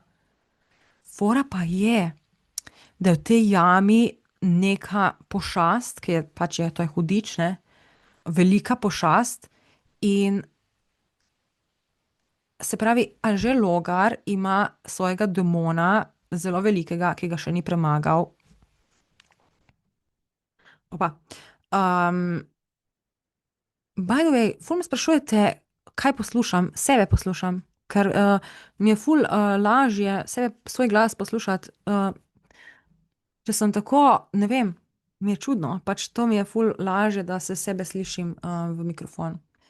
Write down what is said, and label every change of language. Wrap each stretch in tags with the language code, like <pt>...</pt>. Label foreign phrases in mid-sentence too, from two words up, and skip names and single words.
<sl>Fora pa je, da je v tej jami neka pošast, ki je pač je, to je hudič, ne, velika pošast. In se pravi, Anže Logar ima svojega demona, zelo velikega, ki ga še ni premagal. Opa.</sl> <en>Um, by the way,</en> <sl>ful me sprašujete, kaj poslušam, sebe poslušam, ker mi je ful lažje sebe, svoj glas poslušati, če sem tako, ne vem, mi je čudno, pač to mi je ful lažje, da se sebe slišim v mikrofon.</sl>